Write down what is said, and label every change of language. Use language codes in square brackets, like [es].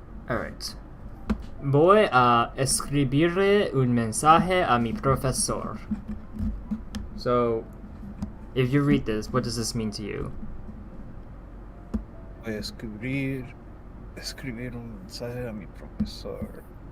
[es] Alright. Voy a escribirle un mensaje a mi profesor. [en] So, if you read this, what does this mean to you? [es] Voy a escribir un mensaje a mi profesor.